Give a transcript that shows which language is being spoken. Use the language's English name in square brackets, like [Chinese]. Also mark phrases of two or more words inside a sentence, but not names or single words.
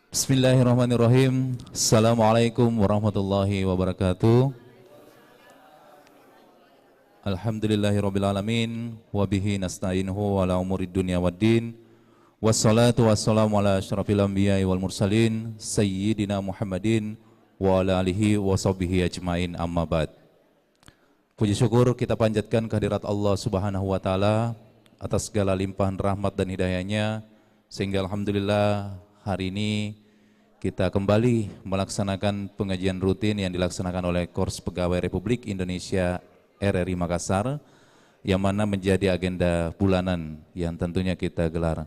[Arabic] بسم الله الرحمن الرحيم السلام عليكم ورحمة الله وبركاته. الحمد لله رب العالمين. وبه نستعينه على أمور الدنيا والدين. والصلاة والسلام على أشرف الأنبياء والمرسلين سيدنا محمد وعلى آله وصحبه أجمعين أما بعد. [Indonesian] Puji syukur kita panjatkan kehadirat Allah [Arabic] سبحانه وتعالى [Indonesian] atas segala limpahan rahmat dan hidayahnya, sehingga alhamdulillah hari ini kita kembali melaksanakan pengajian rutin yang dilaksanakan oleh Korps Pegawai Republik Indonesia RRI Makassar, yang mana menjadi agenda bulanan yang tentunya kita gelar.